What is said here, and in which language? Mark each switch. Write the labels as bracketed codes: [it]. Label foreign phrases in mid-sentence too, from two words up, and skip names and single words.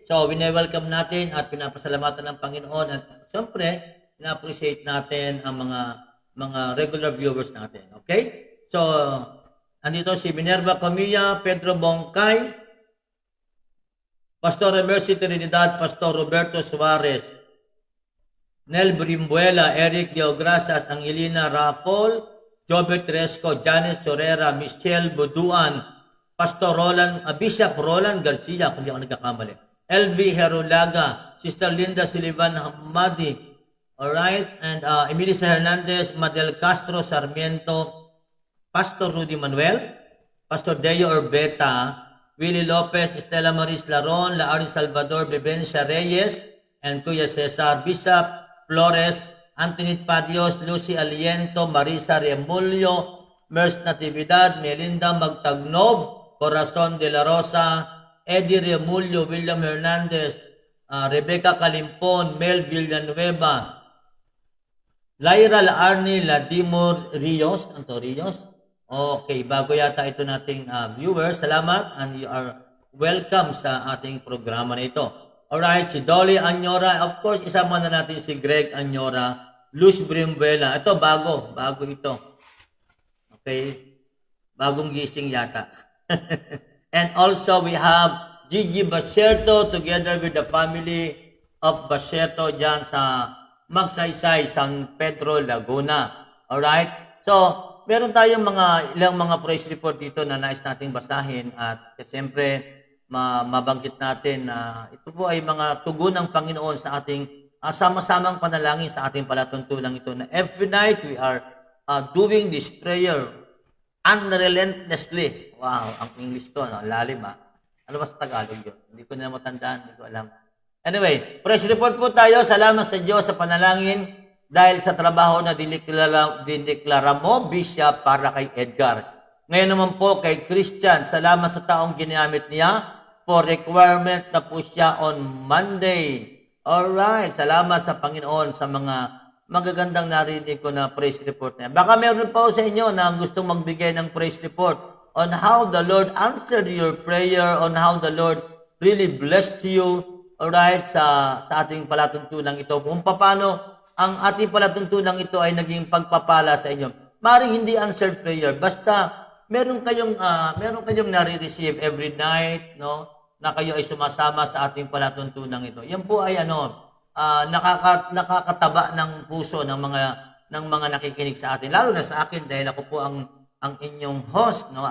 [tl] So, wine-welcome natin at pinapasalamatan ng Panginoon at siyempre, ina-appreciate natin ang mga [en] regular viewers [tl] natin. Okay? So, andito si Minerva Camilla, Pedro Bongkay, Pastor Mercy Trinidad, Pastor Roberto Suarez, Nel Brimbuela, Eric Deograsas, Angelina Rafol, Jobert Tresco, Janet Sorera, Michelle Buduan, Pastor Bishop Roland Garcia, kung di ako nagkakamali, LV Herulaga, Sister Linda Sullivan Hamadi, alright, and Emilisa Hernandez, Madel Castro Sarmiento, Pastor Rudy Manuel, Pastor Deo Orbeta, Willie Lopez, Estela Maris Laron, Laari Salvador, Bebencia Reyes, and Kuya Cesar, Bishop Flores, Anthony Padios, Lucy Aliento, Marisa Remulio, Mers Natividad, Melinda Magtagnob, Corazon de la Rosa, Eddie Remulio, William Hernandez, Rebecca Calimpon, Mel Villanueva, Lyra Laarni, Ladimor Rios, Rios? Okay, bago yata ito nating viewers, salamat and [en] you are welcome [tl] sa ating programa na ito. Alright, si Dolly Anyora, [en] of course, [tl] isama na natin si Greg Anyora, Luz Brimbuela. Ito, bago ito. Okay, bagong gising yata. [en] And also, we have Gigi Baserto together with the family of Baserto [tl] dyan sa [en] Magsaysay, San Pedro, Laguna. [tl] Alright, so, meron tayong ilang mga [en] praise report [tl] dito na nais nating basahin at siyempre mabanggit natin na ito po ay mga tugon ng Panginoon sa ating sama-samang panalangin sa ating palatuntunan ito na [en] every night we are doing this prayer unrelentlessly. [tl] Wow, ang English ko, lalim Ano ba sa Tagalog yun? Hindi ko na matandaan, hindi ko alam. Anyway, [en] praise report [tl] po tayo. Salamat sa Diyos sa panalangin dahil sa trabaho na dineklara mo, Bishop, para kay Edgar. Ngayon naman po kay Christian, salamat sa taong ginamit niya [en] for requirement [tl] na po siya [en] on Monday. [tl] Alright, salamat sa Panginoon sa mga magagandang narinig ko na [en] praise report [tl] niya. Baka meron pa sa inyo na gustong magbigay ng [en] praise report on how the Lord answered your prayer, on how the Lord really blessed you, alright, [tl] sa ating palatuntunan ito. Kung paano ang ating palatuntunan ito ay naging pagpapala sa inyo. Maring hindi [en] answered prayer, [tl] basta meron kayong nare-receive every night, no? na kayo ay sumasama sa ating palatuntunang ito. Yan po ay nakakataba ng puso ng mga nakikinig sa atin, lalo na sa akin dahil ako po ang inyong host, no?